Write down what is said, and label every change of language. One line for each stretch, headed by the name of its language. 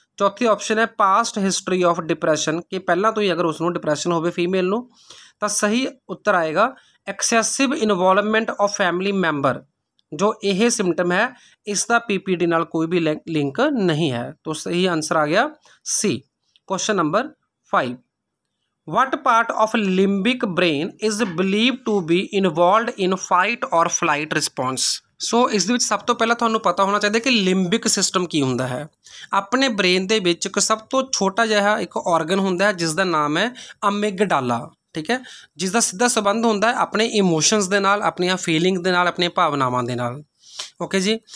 Punjabi: ਚੌਥੀ ਆਪਸ਼ਨ ਹੈ past history of depression, ਕਿ ਪਹਿਲਾਂ ਤੋਂ ਹੀ ਅਗਰ ਉਸ ਨੂੰ ਡਿਪਰੈਸ਼ਨ ਹੋਵੇ ਫੀਮੇਲ ਨੂੰ. ਤਾਂ ਸਹੀ ਉੱਤਰ ਆਏਗਾ excessive involvement of family member. ਜੋ ਇਹ ਸਿੰਪਟਮ ਹੈ ਇਸ ਦਾ PPD ਨਾਲ ਕੋਈ ਵੀ ਲਿੰਕ ਨਹੀਂ ਹੈ. ਤਾਂ ਸਹੀ ਆਨਸਰ ਆ ਗਿਆ C, question number 5.
English: What part of limbic brain is believed to be involved in fight or flight response?
Punjabi: ਸੋ ਇਸ ਦੇ ਵਿੱਚ ਸਭ ਤੋਂ ਪਹਿਲਾਂ ਤੁਹਾਨੂੰ ਪਤਾ ਹੋਣਾ ਚਾਹੀਦਾ ਕਿ ਲਿੰਬਿਕ ਸਿਸਟਮ ਕੀ ਹੁੰਦਾ ਹੈ। ਆਪਣੇ ਬ੍ਰੇਨ ਦੇ ਵਿੱਚ ਇੱਕ ਸਭ ਤੋਂ ਛੋਟਾ ਜਿਹਾ ਇੱਕ ਆਰਗਨ ਹੁੰਦਾ ਹੈ ਜਿਸ ਦਾ ਨਾਮ ਹੈ ਅਮਿਗਡਾਲਾ, ਠੀਕ ਹੈ, ਜਿਸ ਦਾ ਸਿੱਧਾ ਸੰਬੰਧ ਹੁੰਦਾ ਹੈ ਆਪਣੇ ਇਮੋਸ਼ਨਸ ਦੇ ਨਾਲ, ਆਪਣੀਆਂ ਫੀਲਿੰਗ ਦੇ ਨਾਲ, ਆਪਣੀਆਂ ਭਾਵਨਾਵਾਂ ਦੇ ਨਾਲ। ਓਕੇ ਜੀ।